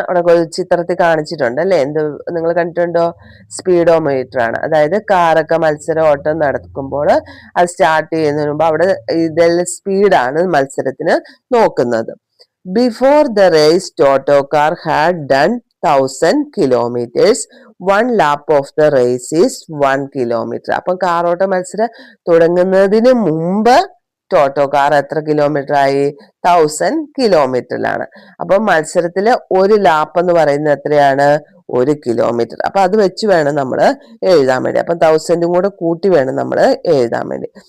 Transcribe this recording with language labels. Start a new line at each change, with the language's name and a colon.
Malayalam: അവിടെ ചിത്രത്തിൽ കാണിച്ചിട്ടുണ്ട് അല്ലെ? എന്ത് നിങ്ങൾ കണ്ടിട്ടുണ്ടോ? സ്പീഡോമീറ്റർ ആണ്. അതായത് കാറൊക്കെ മത്സര ഓട്ടം നടക്കുമ്പോൾ അത് സ്റ്റാർട്ട് ചെയ്യുന്നതിന് മുമ്പ് അവിടെ ഇതെല്ലാം സ്പീഡാണ് മത്സരത്തിന് നോക്കുന്നത്.
English: Before the race Toto car had done 1000 kilometers. 1 lap of the race is 1 kilometer.
Malayalam: അപ്പൊ കാറോട്ട മത്സരം തുടങ്ങുന്നതിന് മുമ്പ് ടോട്ടോ കാർ എത്ര കിലോമീറ്റർ ആയി? 1000 കിലോമീറ്ററിലാണ്. അപ്പൊ മത്സരത്തില് ഒരു ലാപ്പ് എന്ന് പറയുന്നത് എത്രയാണ്? 1 കിലോമീറ്റർ. അപ്പൊ അത് വെച്ച് വേണം നമ്മൾ എഴുതാൻ വേണ്ടി. അപ്പൊ 1000 കൂടെ കൂട്ടി വേണം നമ്മൾ എഴുതാൻ വേണ്ടി.